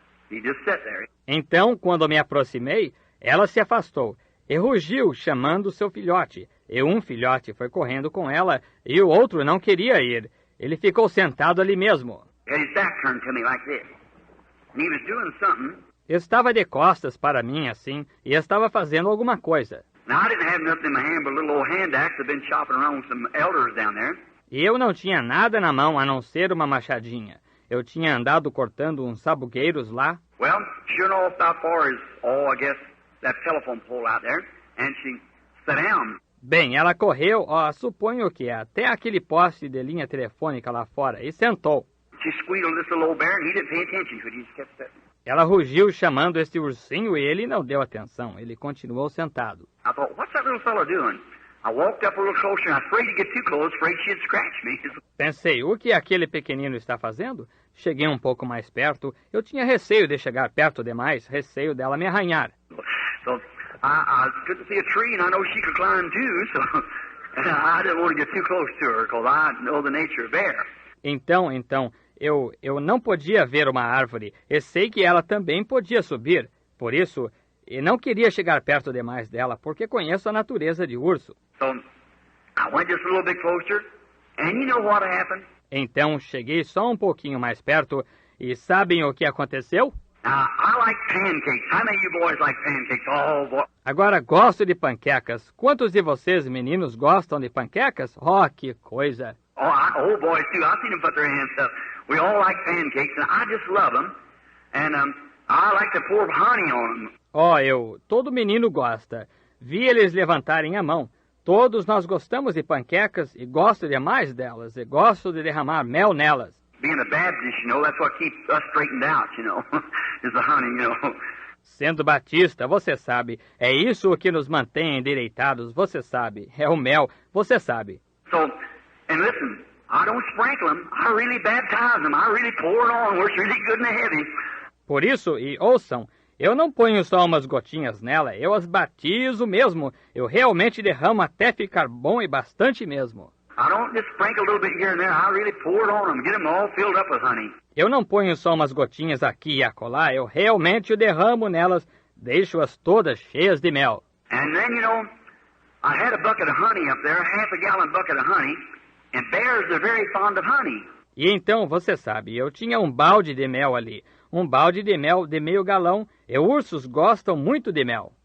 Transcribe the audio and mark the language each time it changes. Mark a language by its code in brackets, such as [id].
[en] He just sat there. [pt] Então, quando me aproximei, ela se afastou e rugiu, chamando seu filhote. E um filhote foi correndo com ela, e o outro não queria ir. Ele ficou sentado ali mesmo. [en] His back turned to me like this. And he was doing something. [pt] Estava de costas para mim, assim, e estava fazendo alguma coisa. [en] Now, I didn't have nothing in my hand but a little old hand axe I've been chopping around with some elders down there. [pt] E eu não tinha nada na mão a não ser uma machadinha. Eu tinha andado cortando uns sabugueiros lá. [en] Well, sure enough, about far as, I guess, that telephone pole out there. And she sat down. [pt] Bem, ela correu, suponho que até aquele poste de linha telefônica lá fora, e sentou. [en] She squealed this little old bear, and he didn't pay attention to it. He just kept sitting. [pt] Ela rugiu chamando este ursinho e ele não deu atenção. Ele continuou sentado. [en] I thought, what's that little fellow doing? I walked up a little closer, and I was afraid to get too close, afraid she'd scratch me. [pt] Pensei, o que aquele pequenino está fazendo? Cheguei um pouco mais perto. Eu tinha receio de chegar perto demais, receio dela me arranhar. [en] So I couldn't see a tree, and I know she could climb too, so I didn't want to get too close to her, because I know the nature of bear. [pt] Então, eu não podia ver uma árvore, e sei que ela também podia subir. Por isso, eu não queria chegar perto demais dela, porque conheço a natureza de urso. [en] So I went just a little bit closer, and you know what happened? [pt] Então, cheguei só um pouquinho mais perto, e sabem o que aconteceu? [en] Now, I like pancakes. How many of you boys like pancakes? Oh, boy. [pt] Agora, gosto de panquecas. Quantos de vocês, meninos, gostam de panquecas? Oh, que coisa! [en] Oh, boys, too. I've seen them put their hands up. We all like pancakes, and I just love them. And I like to pour honey on them. [pt] Todo menino gosta. Vi eles levantarem a mão. Todos nós gostamos de panquecas e gosto demais delas. E gosto de derramar mel nelas. [en] Being a Baptist, you know, that's what keeps us straightened out, you know, is the honey, you know. [pt] Sendo batista, você sabe, é isso o que nos mantém endireitados, você sabe. É o mel, você sabe. [en] So, and listen, I don't sprinkle them. I really baptize them. I really pour it on where it's really good and heavy. [pt] Por isso, e ouçam, eu não ponho só umas gotinhas nela, eu as batizo mesmo. Eu realmente derramo até ficar bom e bastante mesmo. [en] I don't just sprinkle a little bit here and there. I really pour it on them, get them all filled up with honey. [pt] Eu não ponho só umas gotinhas aqui e acolá, eu realmente derramo nelas, deixo-as todas cheias de mel. [en] And then, you know, I had a bucket of honey up there, half a gallon bucket of honey, and bears are very fond of honey. [pt] E então, você sabe, eu tinha um balde de mel ali, um balde de mel de meio galão, e ursos gostam muito de mel.